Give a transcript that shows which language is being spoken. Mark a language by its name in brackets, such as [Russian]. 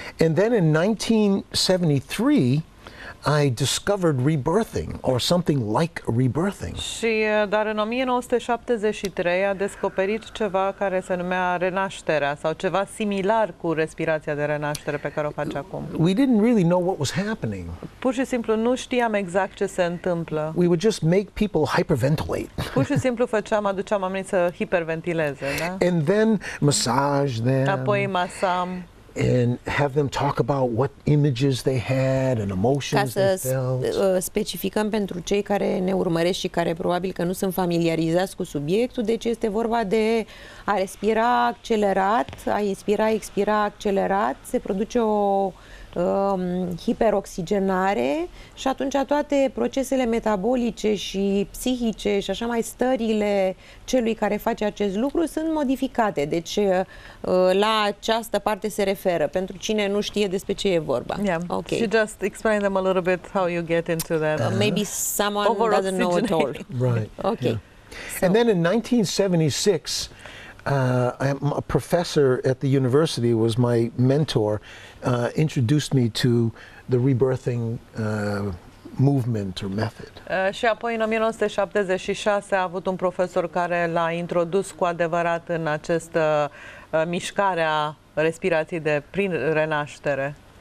[English] And then in 1973, I discovered rebirthing, or something like rebirthing. [Romanian] Și dar în 1973 a descoperit ceva care se numea renașterea sau ceva similar cu respirația de renaștere pe care o face acum. [English] We didn't really know what was happening. [Romanian] Pur și simplu nu știam exact ce se întâmplă. [English] We would just make people hyperventilate. [Romanian] Pur și simplu aduceam oamenii să hiperventileze, da? [English] And then massage them. [Romanian] Apoi masam. [English] And have them talk about what images they had and emotions they felt. [Romanian] Ca să specificăm pentru cei care ne urmăresc și care probabil că nu sunt familiarizați cu subiectul, deci este vorba de a respira accelerat, a inspira, expira accelerat, se produce o hiperoxigenare și atunci toate procesele metabolice și psihice și așa mai stările celui care face acest lucru sunt modificate. Deci la această parte se referă pentru cine nu știe despre ce e vorba. [English] Yeah. Okay. She just explain them a little bit how you get into that. Maybe someone doesn't know at all. Right. Okay. Yeah. So. And then in 1976, a professor at the university was my mentor, introduced me to the rebirthing movement or method. [Romanian] Și apoi în 1976 a avut un profesor care l-a introdus cu adevărat în această mișcare a respirației prin renaștere.